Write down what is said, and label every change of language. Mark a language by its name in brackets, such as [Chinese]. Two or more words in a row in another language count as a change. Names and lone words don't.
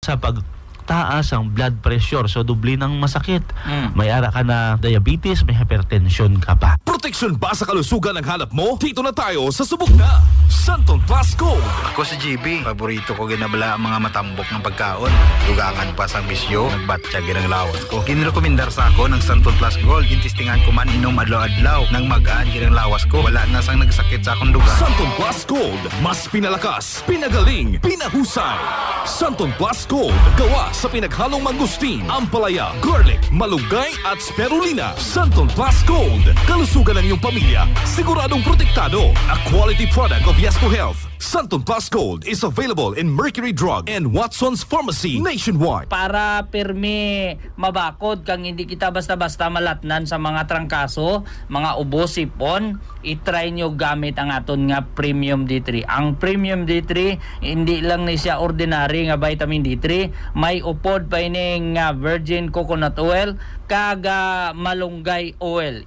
[Filipino] sa pagtaas ang [English] blood pressure. [Filipino] So, dubli ng masakit. [Hiligaynon] May ara ka na diabetes, may hypertension ka pa. [Filipino] Proteksyon ba sa kalusugan ang hanap mo? Dito na tayo sa subok na Santon Plus Gold. Ako si GB. [Hiligaynon] Paborito ko ginabala ang mga matambok ng pagkaon. Dugangan pa sa bisyo, nagbatya ginang lawas ko. Ginirekomendar sa ako ng Santon Plus Gold. Gintistingan ko man inom adlaw-adlaw. Nang magaan ginang lawas ko. Wala na sang nagsakit sa akong dugan. Santon Plus Gold. [Filipino] Mas pinalakas, pinagaling, pinahusay. Santon Plus Gold. Gawa sa pinaghalong mangustin, ampalaya, garlic, malunggay at spirulina. Santon Plus Gold. Kalusugan ng iyong pamilya. Siguradong protektado. [English] A quality product of Yes to Health. Santon Plus Gold is available in Mercury Drug and Watson's Pharmacy nationwide. [Hiligaynon] Para pirmi mabakod kang hindi kita basta-basta malatnan sa mga trangkaso, mga ubo, sipon, itry nyo gamit ang aton nga Premium D3. Ang Premium D3, hindi lang ni siya ordinary nga vitamin D3, may upod pa ini nga [English] virgin coconut oil, [Hiligaynon] kaga malunggay oil.